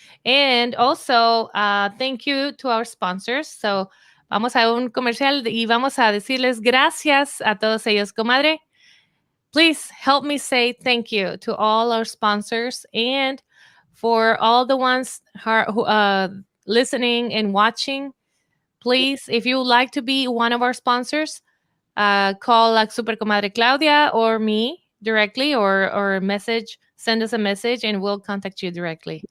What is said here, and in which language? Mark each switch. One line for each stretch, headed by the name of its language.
English: And also, thank you to our sponsors.
Spanish: So vamos a un comercial y vamos a decirles gracias a todos ellos.
English: Comadre, please help me say thank you to all our sponsors and for all the ones who are listening and watching. Please, if you would like to be one of our sponsors, call like Super Comadre Claudia or me directly or send us a message and we'll contact you directly.